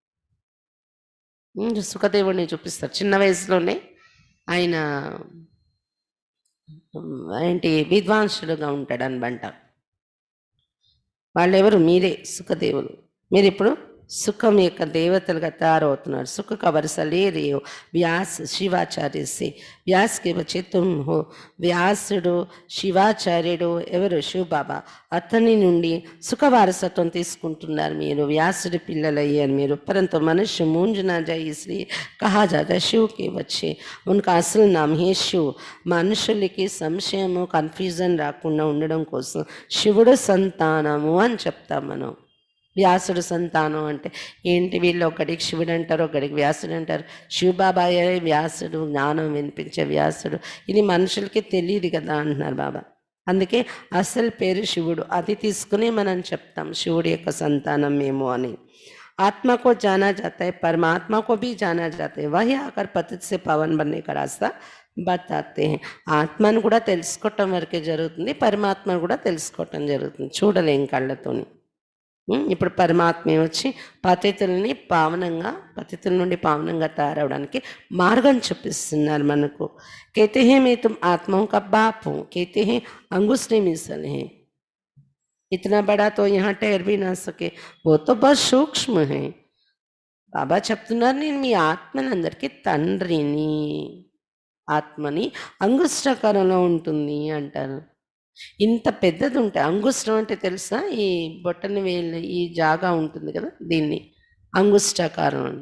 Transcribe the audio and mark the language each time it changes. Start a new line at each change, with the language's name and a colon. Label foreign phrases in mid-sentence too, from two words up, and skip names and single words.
Telugu: సుఖదేవుడిని చూపిస్తారు. చిన్న వయసులోనే ఆయన ఏంటి విద్వాంసుడుగా ఉంటాడు అనమాట. వాళ్ళెవరు? మీరే సుఖదేవులు. మీరు ఇప్పుడు సుఖం యొక్క దేవతలుగా తయారవుతున్నారు.
Hindi: సుఖ का वर्षा ले रहे हो व्यास शिवाचार्य से. व्यास के बच्चे तुम हो.
Telugu: వ్యాసుడు శివాచార్యుడు ఎవరు? శివబాబా. అతని నుండి సుఖ వారసత్వం తీసుకుంటున్నారు మీరు. వ్యాసుడి పిల్లలయ్యారు మీరు.
Hindi: परंतु मनुष्य मूंझ ना जाए इसलिए कहा जाता है शिव के बच्चे. उनका असल नाम है शिव.
Telugu: మనుషులకి సంశయము కన్ఫ్యూజన్ రాకుండా ఉండడం కోసం శివుడు సంతానము అని చెప్తాం మనం. వ్యాసుడు సంతానం అంటే ఏంటి? వీళ్ళు ఒకడికి శివుడు అంటారు, ఒకడికి వ్యాసుడు అంటారు. శివబాబాయే వ్యాసుడు, జ్ఞానం వినిపించే వ్యాసుడు. ఇది మనుషులకి తెలియదు కదా అంటున్నారు బాబా. అందుకే అసలు పేరు శివుడు. అది తీసుకుని మనం చెప్తాం శివుడి యొక్క సంతానం మేము అని.
Hindi: आत्मा को जाना जाता है, परमात्मा को भी जाना जाता है. वही आकर पतित से पावन बनने का रास्ता बताते हैं.
Telugu: ఆత్మను కూడా తెలుసుకోవటం వరకే జరుగుతుంది, పరమాత్మను కూడా తెలుసుకోవటం జరుగుతుంది. చూడలేం కళ్ళతోని. ఇప్పుడు పరమాత్మే వచ్చి పతితుల నుండి పావనంగా తయారవడానికి మార్గం చూపిస్తున్నారు మనకు.
Hindi: कहते हैं मैं तुम आत्माओं का बाप हूँ, कहते हैं अंगुष्ठी मिसल है, इतना बड़ा तो यहाँ ठहर भी ना सके, वो तो बहुत सूक्ष्म है.
Telugu: బాబా చెప్తున్నారు, నేను మీ ఆత్మనందరికీ తండ్రిని. ఆత్మని అంగుష్టాకారంలో ఉంటుంది అంటారు. ఇంత పెద్దది ఉంటాయి. అంగుష్టం అంటే తెలుసా? ఈ బొట్టని వేలు ఈ జాగా ఉంటుంది కదా, దీన్ని అంగుష్టాకారం అని.